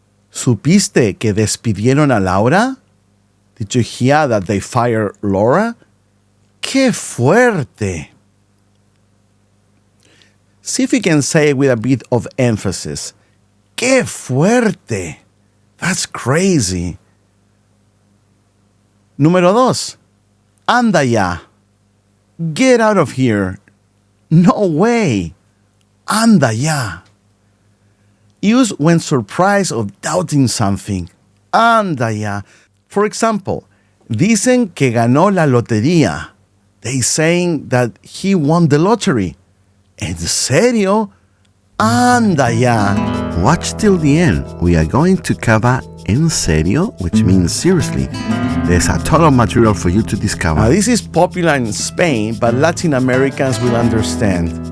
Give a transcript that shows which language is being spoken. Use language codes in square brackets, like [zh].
[es] ¿Supiste que despidieron a Laura? [en] Did you hear that they fired Laura? [es] Qué fuerte. [en] See if you can say it with a bit of emphasis. [es] ¡Qué fuerte! [en] That's crazy. Número 2. [es] Anda ya. [en] Get out of here. No way. [es] Anda ya. [en] Use when surprised or doubting something. [es] Anda ya. [en] For example, [es] dicen que ganó la lotería. [en] They saying that he won the lottery. [es] ¿En serio? Anda ya. [en] Watch till the end. We are going to cover en serio, which means seriously. There's a ton of material for you to discover. Now, this is popular in Spain, but Latin Americans will understand.